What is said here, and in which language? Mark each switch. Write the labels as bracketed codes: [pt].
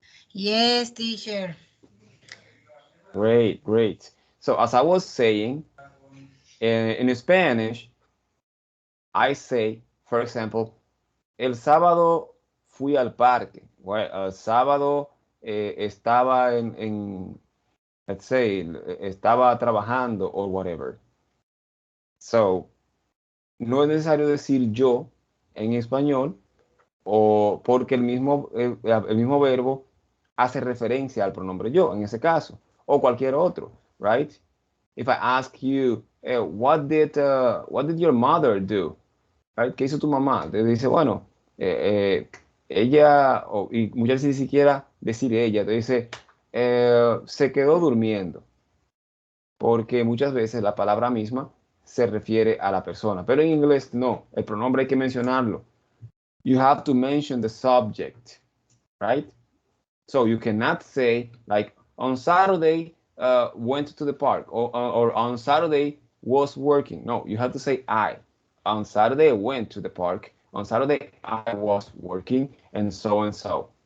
[en] Yes, teacher. Great, great. So as I was saying, in Spanish, I say, for example, [es] el sábado fui al parque. Well, el sábado estaba [en] let's say, [es] estaba trabajando [en] or whatever. [es] So, no es necesario decir yo en español o porque el mismo verbo hace referencia al pronombre yo en ese caso o cualquier otro, right? [en] If I ask you, what did your mother do? [es] Right? ¿Qué hizo tu mamá? Te dice, bueno, ella, y muchas veces ni siquiera decir ella, te dice, se quedó durmiendo, porque muchas veces la palabra misma se refiere a la persona, pero en inglés no, el pronombre hay que mencionarlo. [en] You have to mention the subject, right? So you cannot say like on Saturday went to the park or on Saturday was working. No, you have to say I. On Saturday I went to the park. On Saturday I was working and so and so.